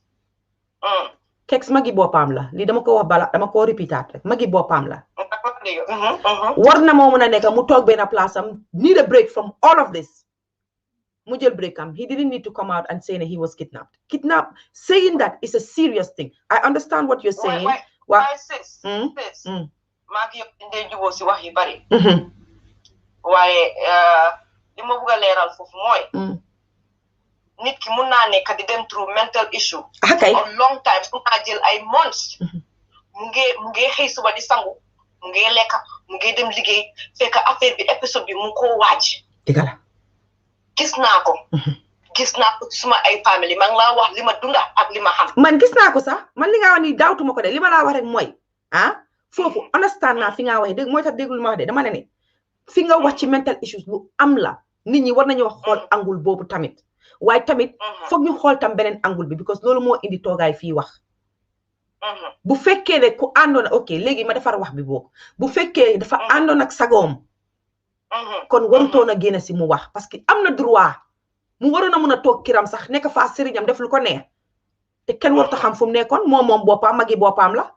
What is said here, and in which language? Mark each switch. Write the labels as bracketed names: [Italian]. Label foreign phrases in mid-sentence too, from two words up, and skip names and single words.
[Wolof] Kexx magi boppam la lii dama ko wax bala dama ko répétaat rek magi boppam la war na moo mën a nekk mu toog benn place am [English] need a break from all of this [Wolof] mu jël break am [English] he didn't need to come out and say he was kidnapped saying that is a serious thing I understand what you're saying [Wolof] waaye sis maa ngi yëpp indee juboo si wax yu bari waaye li ma bëgg a leeral foofu mooy nit ki mun naa nekk di dem [English] through mental issue a long time [Wolof] mun naa jël ay months mu ngi xëy suba di sangu mu ngi lekk mu ngi dem liggéey fekk affaire bi épisode bi mu ngi koo waaj dëgg la gis naa ko suma ay famille maa ngi laa wax li ma dunda ak li ma xam man gis naa ko sax man li nga wax ni daawtuma ko de li ma laa wax rek mooy foofu understand naa fi nga waxee dégg mooy tax déggul ma wax de dama ne fi nga wax ci [English] mental issues [Wolof] lu am la nit ñi war nañu wax xool angul boobu tamit waaye tamit foog ñu xool tam beneen angul bi because loolu moo indi toogaay fii wax bu fekkee ne ku àndoon ok léegi ma defar wax bi boog bu fekkee dafa àndoon ak sagoom kon warutoon a génn si mu wax [French] parce que [Wolof] am na droit mu waroon a mun a toog kiram sax nekk faa sëriñam def lu ko neex te kenn warut a xam fu mu nekkoon moom boppam magi boppam la.